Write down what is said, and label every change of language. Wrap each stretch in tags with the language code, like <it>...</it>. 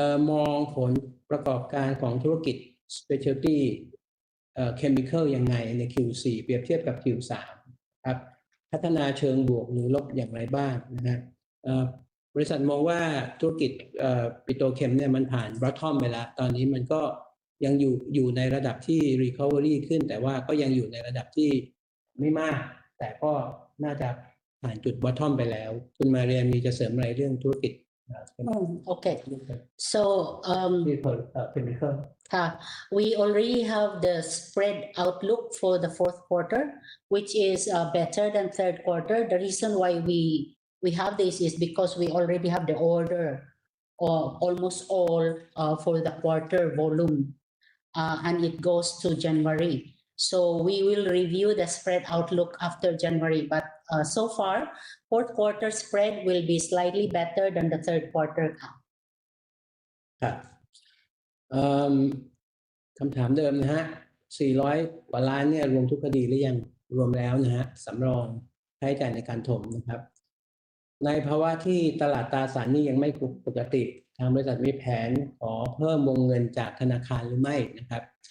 <th>มองผลประกอบการของธุรกิจ specialty chemical ยังไงใน Q4 เปรียบเทียบกับ Q3 ครับพัฒนาเชิงบวกหรือลบอย่างไรบ้างนะฮะบริษัทมองว่าธุรกิจปิโตรเคมเนี่ยมันผ่าน bottom ไปแล้วตอนนี้มันก็ยังอยู่ในระดับที่ recovery ขึ้นแต่ว่าก็ยังอยู่ในระดับที่ไม่มากแต่ก็น่าจะผ่านจุด bottom ไปแล้วคุณมาเรียมีจะเสริมอะไรเรื่องธุรกิจ</th> <en>Okay. So chemical we already have the spread outlook for the fourth quarter, which is better than third quarter. The reason why we have this is because we already have the order or almost all for the quarter volume, and it goes to January. So we will review the spread outlook after January, but so far, fourth quarter spread will be slightly better than the third quarter.</en> <th>ครับคำถามเดิมนะฮะ400 กว่าล้านเนี่ยรวมทุกคดีหรือยังรวมแล้วนะฮะสำรองใช้จ่ายในการถมนะครับในภาวะที่ตลาดตราสารหนี้ยังไม่ปกติทางบริษัทมีแผนขอเพิ่มวงเงินจากธนาคารหรือไม่นะครับ</th>